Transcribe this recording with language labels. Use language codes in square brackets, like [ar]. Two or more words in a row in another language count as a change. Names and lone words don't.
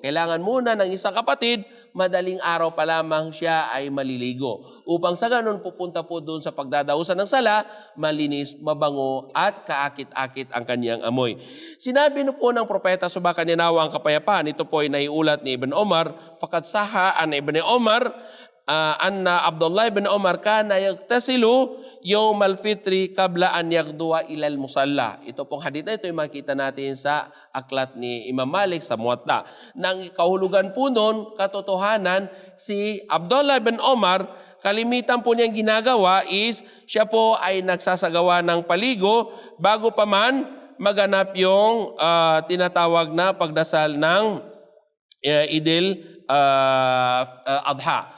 [tl] Kailangan muna ng isang kapatid, madaling araw pa lamang siya ay maliligo. Upang sa ganun pupunta po doon sa pagdadausan ng sala, malinis, mabango at kaakit-akit ang kanyang amoy. Sinabi no po ng propeta, subakan niya nawa ang kapayapaan. Ito po ay naiulat ni Ibn Omar, [ar] فقد صح عن ابن عمر أن عبد الله بن عمر كان يغتسل يوم الفطر قبل أن يغدو إلى المصلى. [tl] Ito pong hadith na ito ay makita natin sa aklat ni Imam Malik sa Muwatta. Nang kahulugan po noon, katotohanan, si Abdullah ibn Umar, kalimitan po niyang ginagawa is siya po ay nagsasagawa ng paligo bago pa man maganap yung tinatawag na pagdasal ng Idil Adha.